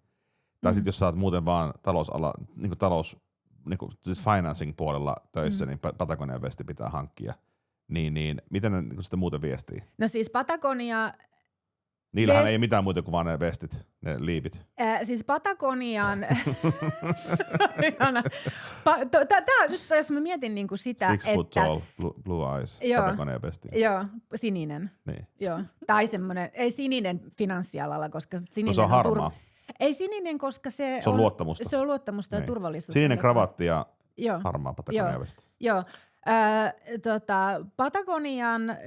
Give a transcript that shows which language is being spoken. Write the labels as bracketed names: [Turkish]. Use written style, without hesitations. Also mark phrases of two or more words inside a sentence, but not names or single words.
[Finnish] Tai sit jos sä oot muuten vaan siis financing puolella töissä, niin Patagonia-vesti pitää hankkia. Niin miten ne niin sitten muuten viestii? No siis Patagonia... Niillähän ei mitään muuta kuin vaan ne vestit, ne liivit. Siis Patagonian... Nyt jos mä mietin niinku sitä, [English] 6 foot tall, blue eyes, Patagonia vesti. [Finnish] Joo, sininen. Niin. Joo. Tai semmoinen, ei sininen finanssialalla, koska sininen se on harmaa. Ei sininen, koska se on luottamusta. Se on luottamusta niin. Ja turvallisuutta. Sininen kravatti ja harmaa Patagonia vesti. Joo. Patagonian...